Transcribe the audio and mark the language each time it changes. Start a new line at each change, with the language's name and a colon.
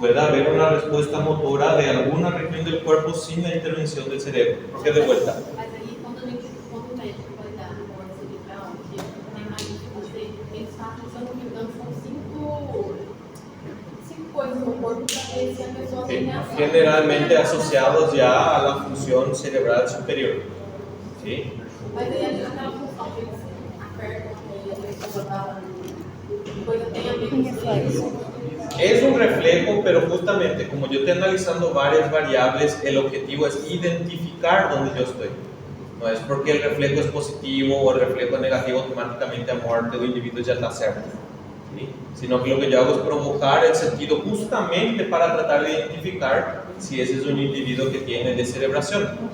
Spanish: Puede haber una respuesta motora de alguna región del cuerpo sin la intervención del cerebro. Porque de vuelta,
Portuguese: Mas aí, quando o médico vai dar morte cerebral, que na imagem que você, eles falam, se eu não me engano, são cinco coisas no corpo para ver se a pessoa tem reação.
Spanish: generalmente asociados ya a la función cerebral superior. ¿Sí?
Portuguese: Mas aí a gente aquela função que eles apertam e a pessoa dá coisa tem a ver com isso.
Spanish: Es un reflejo, pero justamente como yo estoy analizando varias variables, el objetivo es identificar dónde yo estoy. No es porque el reflejo es positivo o el reflejo es negativo, automáticamente a muerte del individuo ya está cerca. ¿Sí? Sino que lo que yo hago es provocar el sentido justamente para tratar de identificar si ese es un individuo que tiene descerebración.